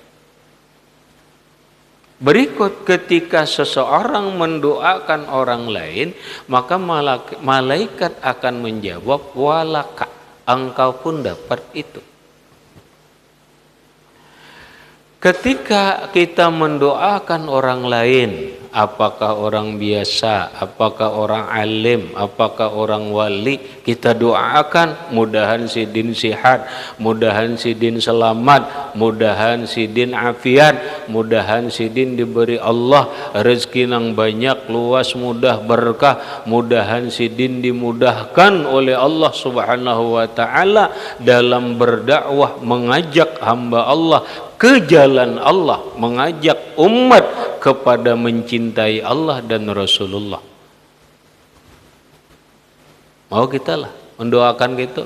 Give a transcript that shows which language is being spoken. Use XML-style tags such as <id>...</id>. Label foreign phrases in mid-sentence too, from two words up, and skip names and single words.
<id>Berikut, ketika seseorang mendoakan orang lain, maka malaikat akan menjawab, walaka, engkau pun dapat itu. Ketika kita mendoakan orang lain, apakah orang biasa, apakah orang alim, apakah orang wali, kita doakan mudahan si din sihat, mudahan si din selamat, mudahan si din afiat, mudahan si din diberi Allah rezeki yang banyak, luas, mudah, berkah, mudahan si din dimudahkan oleh Allah</id> <ar>سبحانه وتعالى</ar> <id>dalam berdakwah, mengajak hamba Allah ke jalan Allah, mengajak umat kepada mencintai Allah dan Rasulullah. Mau kita lah mendoakan gitu?</id>